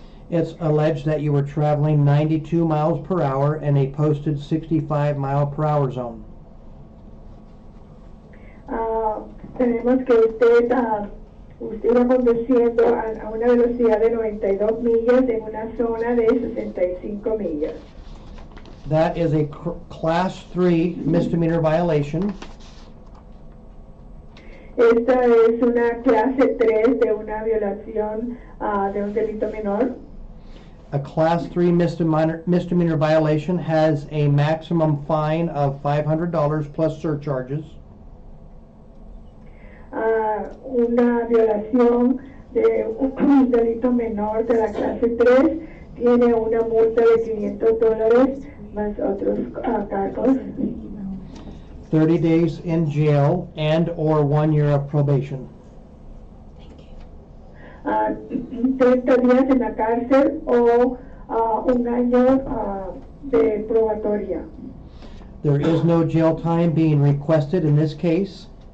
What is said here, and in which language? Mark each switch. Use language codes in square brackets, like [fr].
[en] It's alleged that you were traveling 92 miles per hour in a posted 65 mile per hour zone. [es] Tenemos que usted iba conduciendo a una velocidad de 92 millas en una zona de 65 millas. [en] That is a class 3 misdemeanor violation. [es] Esta es una clase 3 de una violación de un delito menor. [en] A class 3 misdemeanor violation has a maximum fine of $500 plus surcharges. [es] Una violación de un delito menor de la clase 3 tiene una multa de $500 más otros cargos. [en] 30 days in jail and or 1 year of probation. [es] 30 días en la cárcel o un año de probatoria. [en] There is no jail time being requested in this case.